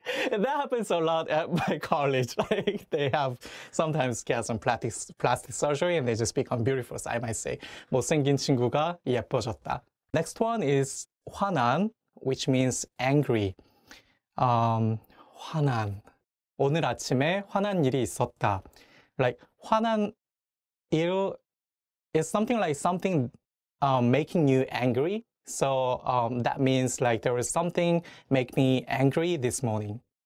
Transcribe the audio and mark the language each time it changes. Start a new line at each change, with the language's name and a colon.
English: That happens a lot at my college. Like they have sometimes get some plastic surgery and they just become beautiful. So I might say
Korean: 못생긴 친구가 예뻐졌다.
English: Next one is 화난, which means angry.
Korean: 화난. 오늘 아침에 화난 일이 있었다.
English: Like 화난 일 is something like something making you angry. So that means like there was something make me angry this morning.